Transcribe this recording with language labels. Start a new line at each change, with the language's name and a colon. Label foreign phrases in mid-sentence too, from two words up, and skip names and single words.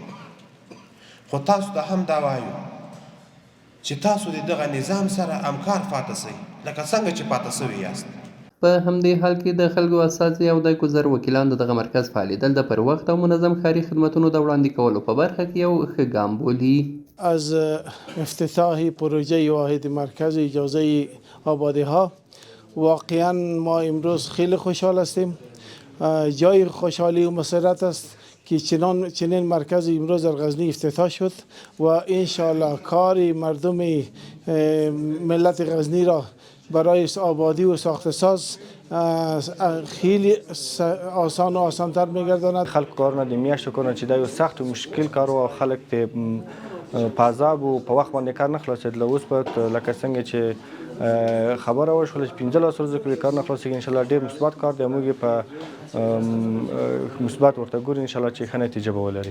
Pashto: خو تاسو ته هم دا وایو چې تاسو د دغه نظام سره همکار پاتې سئ لکه څنګه چې پاتې سوي یاست. په همدې حال کې د خلکو استازي او د گذر وکیلان د دغه مرکز فعالیدل د پر وخت او منظم ښاري خدمتونو د وړاندې کولو په برخه کې یو ښه ګام بولي.
Persian: از افتتاح پروژه واحد مرکز اجازه آبادی ها واقعا ما امروز خیلی خوشحال هستیم. جای خوشحالی و مسرت است که چنین مرکز امروز در غزنی افتتاح شد و انشاءالله کار مردم ملت غزنی را برای آبادی و ساختساز خیلی آسان و آسانتر میگرداند.
Pashto: خلق کارونه د میاشتو کارونه چې دا یو سخت و مشکل کار و خلق په عذاب و په وخت باندې کار نه خلاصېدل. اوس په لکه څنګه چې خبره وشوله چې 15 ورځو کې کار نه خلاصېږي، انشاءالله ډېر مثبت کار دی. موږ په مثبت ورته ګورو انشاءالله چې ښه نتیجه به ولري.